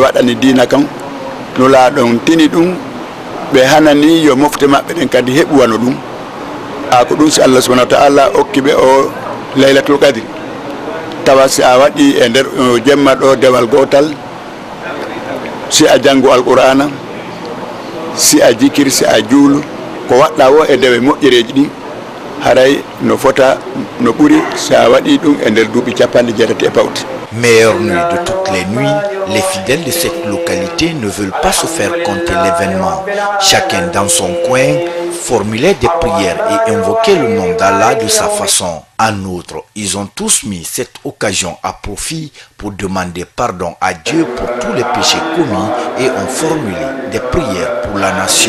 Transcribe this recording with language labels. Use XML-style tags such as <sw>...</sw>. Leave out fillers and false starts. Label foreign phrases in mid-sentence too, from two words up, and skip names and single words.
<ff>waɗani dina kon nulaɗon tini ɗum ɓe hanani yo mofte maɓɓe ɗen kadi heɓuwano ɗum ko ɗum si Allah</ff> <ar>سبحانه وتعالى</ar> <ff>okki ɓe o</ff> <ar>ليلة القدر</ar> <ff>tawa si a waɗi e nder jemma ɗo dewal gotal si a janngu alqur'ana si a jikiri si a juulu ko waɗɗa wo e dewe moƴƴereji ɗi haray no fota no ɓuri si a waɗi ɗum e nder duuɓi capanɗe jeetati e pawti.</ff> <fr>Meilleure nuit de toutes les nuits, les fidèles de cette localité ne veulent pas se faire compter l'événement. Chacun dans son coin formulait des prières et invoquait le nom d'Allah de sa façon. En outre, ils ont tous mis cette occasion à profit pour demander pardon à Dieu pour tous les péchés commis et ont formulé des prières pour la nation.</fr>